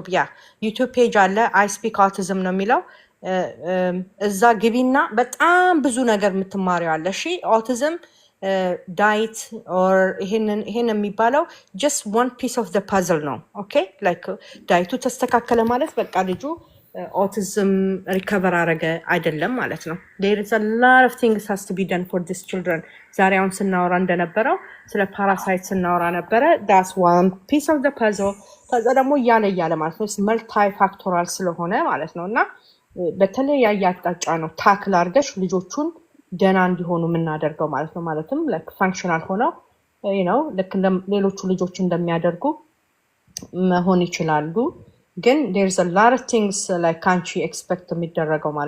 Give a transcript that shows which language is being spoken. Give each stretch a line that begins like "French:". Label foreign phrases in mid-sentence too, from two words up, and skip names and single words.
Amharic: ያ ዩቲዩብ ፔጅ አለ። አይ ስፒክ ኦቲዝም ነው የሚለው። እዛ ግቢና በጣም ብዙ ነገር የምትማሪው አለ። እሺ
English: autism diet or
Amharic: ይሄን የሚባለው
English: just one piece of the puzzle
Amharic: ነው።
English: okay like
Amharic: ዳይቱ ተስተካከለ ማለት በቃ ልጁ
English: autism recover
Amharic: አረገ አይደለም ማለት ነው።
English: there is a lot of things has to be done for these children።
Amharic: ዛሬ አሁን ስናወራ እንደነበረው ስለ ፓራሳይት ስናወራ ነበረ።
English: that's one piece of the puzzle።
Amharic: ከዛ ደግሞ እያለ ማለት ነው መልታይ ፋክቶራል ስለሆነ ማለት ነው እና በተለያየ አቅጣጫ ነው ታክል አድርገሽ ልጆቹን ደህና እንዲሆኑ የምናደርገው ማለት ነው። ማለትም
English: like functional
Amharic: ሆነው ልክ ሌሎቹ ልጆች እንደሚያደርጉ መሆን ይችላሉ። ግን
English: there's a lot of things like
Amharic: ካንቺ ኤክስፔክት የሚደረገው ማለት